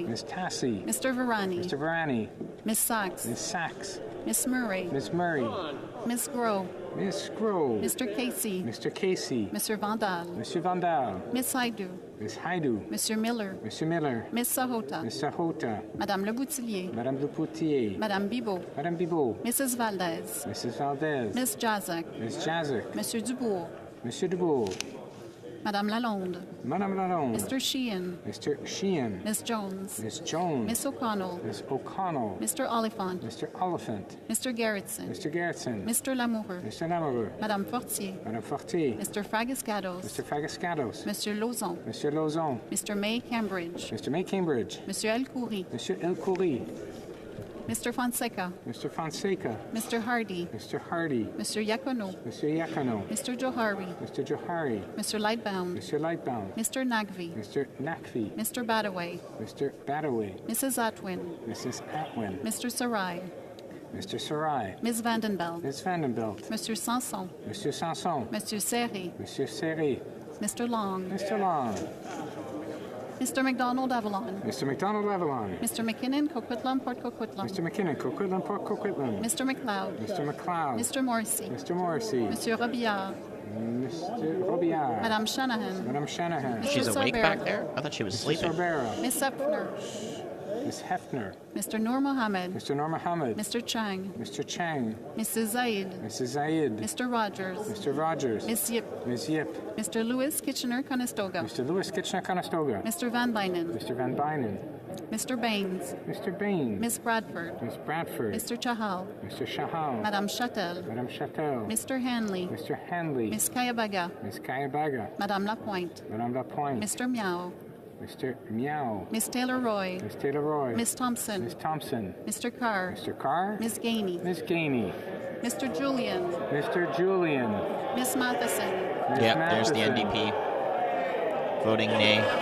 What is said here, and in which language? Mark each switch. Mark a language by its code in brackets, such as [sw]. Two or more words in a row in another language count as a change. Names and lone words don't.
[en] Miss Tassi. Mr. Varani. Mr. Varani. Miss Sachs. Miss Sachs. Miss Murray. Miss Murray. Miss Groh. Miss Groh. Mr. Casey. Mr. Casey. Mr. Vandal. Mr. Vandal. Miss Haidu. Miss Haidu. Mr. Miller. Mr. Miller. Miss Sahota. Miss Sahota. Madame Le Boutillier. Madame Le Poutier. Madame Bibot. Madame Bibot. Mrs. Valdez. Mrs. Valdez. Miss Jazak. Miss Jazak. Monsieur Dubourg. Monsieur Dubourg. Madame Lalonde. Madame Lalonde. Mr. Sheehan. Mr. Sheehan. Miss Jones. Miss Jones. Miss O'Connell. Miss O'Connell. Mr. Oliphant. Mr. Oliphant. Mr. Gerritsen. Mr. Gerritsen. Mr. Lamoureux. Mr. Lamoureux. Madame Fortier. Madame Fortier. Mr. Fragascados. Mr. Fagascados. Monsieur Lauzon. Monsieur Lauzon. Mr. May Cambridge. Mr. May Cambridge. Monsieur El Khoury. Monsieur El Khoury. Mr. Fonseca. Mr. Fonseca. Mr. Hardy. Mr. Hardy. Mr. Yakono. Mr. Yakono. Mr. Johari. Mr. Johari. Mr. Lightbound. Mr. Lightbound. Mr. Nagvi. Mr. Nakvi. Mr. Badaway. Mr. Badaway. Mrs. Atwin. Mrs. Atwin. Mr. Sarai. Mr. Sarai. Ms. Vandenbelt. Ms. Vandenbelt. Monsieur Sanson. Monsieur Sanson. Monsieur Serry. Monsieur Serry. Mr. Long. Mr. Long. Mr. McDonald Avalon. Mr. McDonald Avalon. Mr. McKinnon Coquitlam Port Coquitlam. Mr. McKinnon Coquitlam Port Coquitlam. Mr. McLeod. Mr. McLeod. Mr. Morrissey. Mr. Morrissey. Monsieur Robillard. Mr. Robillard. Madame Shanahan. Madame Shanahan. She's awake back there? I thought she was sleeping. Sorbera. Miss Hefner. Miss Hefner. Mr. Noor Mohammed. Mr. Noor Mohammed. Mr. Chang. Mr. Chang. Mrs. Zaid. Mrs. Zaid. Mr. Rogers. Mr. Rogers. Miss Yip. Miss Yip. Mr. Lewis Kitchener-Conestoga. Mr. Lewis Kitchener-Conestoga. Mr. Van Bynen. Mr. Van Bynen. Mr. Baines. Mr. Baines. Miss Bradford. Miss Bradford. Mr. Chahal. Mr. Chahal. Madame Chatel. Madame Chatel. Mr. Hanley. Mr. Hanley. Miss Kayabaga. Miss Kayabaga. Madame Lapointe. Madame Lapointe. Mr. Miao. Mr. Meow. Miss Taylor Roy. Miss Taylor Roy. Miss Thompson. Miss Thompson. Mr. Carr. Mr. Carr. Miss Gainey. Miss Gainey. Mr. Julian. Mr. Julian. Miss Matheson. Yep, there's the NDP. Voting nay.